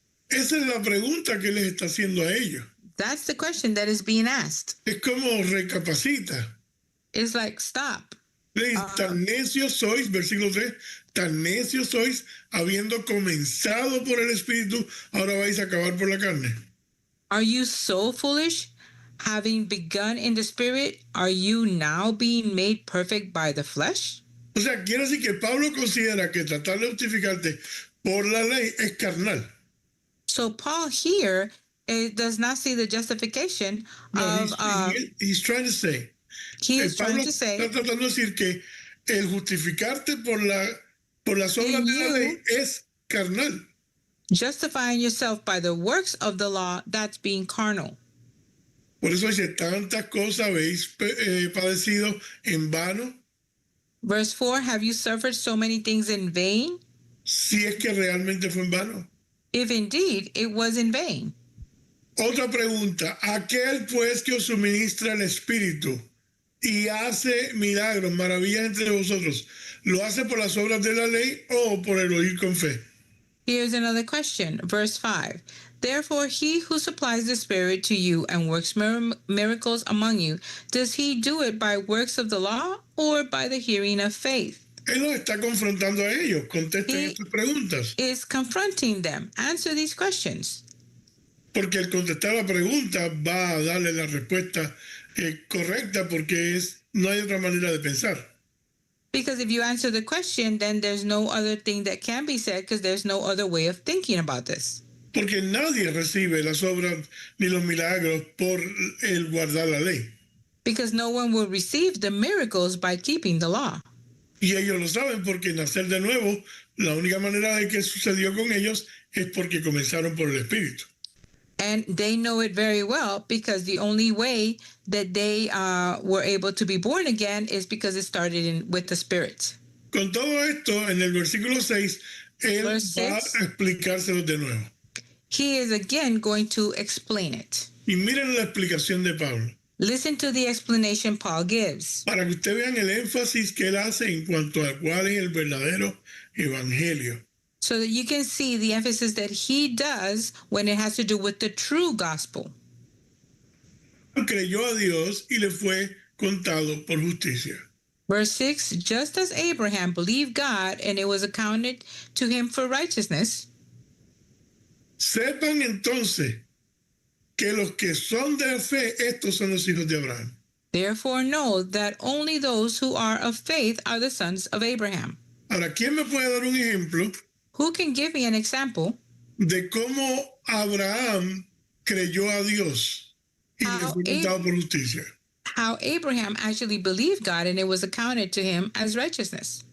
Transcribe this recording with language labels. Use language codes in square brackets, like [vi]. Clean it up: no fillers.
[es] Esa es la pregunta que les está haciendo a ellos. [en] That's the question that is being asked. [es] Es como recapacita. [en] It's like, stop. [es] Le dice, tan necios sois, versículo 3, tan necios sois, habiendo comenzado por el Espíritu, ahora vais a acabar por la carne. [en] Are you so foolish? Having begun in the spirit, are you now being made perfect by the flesh? [es] O sea, quiere decir que Pablo considera que tratar de justificarte por la ley es carnal. [en] So Paul here does not see the justification [es] No, [en] of, he's trying to say, he is [es] Pablo [en] trying to say, [es] está tratando de decir que el justificarte por las obras de la ley es carnal. [en] justifying yourself by the works of the law, that's being carnal. [es] Por eso dice, tantas cosas habéis padecido en vano, [en] Verse 4, have you suffered so many things in vain? [es] si es que realmente fue en vano. [en] If indeed it was in vain. [es] Otra pregunta, aquel pues que os suministra el Espíritu y hace milagros, maravillas entre vosotros, ¿lo hace por las obras de la ley o por el oír con fe? [en] Here's another question. Verse 5. Therefore, he who supplies the Spirit to you and works miracles among you, does he do it by works of the law or by the hearing of faith? [es] Él los está confrontando a ellos. Contesten estas preguntas. [en] Is confronting them. Answer these questions. [es] Porque el contestar la pregunta va a darle la respuesta correcta porque no hay otra manera de pensar. [en] Because if you answer the question, then there's no other thing that can be said because there's no other way of thinking about this. [es] Porque nadie recibe las obras ni los milagros por el guardar la ley. [en] Because no one will receive the miracles by keeping the law. [es] Y ellos lo saben porque nacer de nuevo, la única manera de que sucedió con ellos es porque comenzaron por el Espíritu. [en] And they know it very well because the only way that they were able to be born again is because it started with the Spirit. [es] Con todo esto, en el versículo 6, él va a explicárselo de nuevo. [en] He is again going to explain it. [es] Y miren la explicación de Pablo. [en] Listen to the explanation Paul gives. [es] Para que ustedes vean el énfasis que él hace en cuanto a cuál es el verdadero evangelio. [en] So that you can see the emphasis that he does when it has to do with the true gospel. [es] Creyó a Dios y le fue contado por justicia. [en] Verse 6, just as Abraham believed God and it was accounted to him for righteousness. [es] Sepan entonces que los que son de la fe, estos son los hijos de Abraham. [en] Therefore know that only those who are of faith are the sons of Abraham. [es] Ahora, ¿quién me puede dar un ejemplo [en] Who can give me an example [es] de cómo Abraham creyó a Dios y le fue contado por justicia? [en] how Abraham actually believed God and it was accounted to him as righteousness?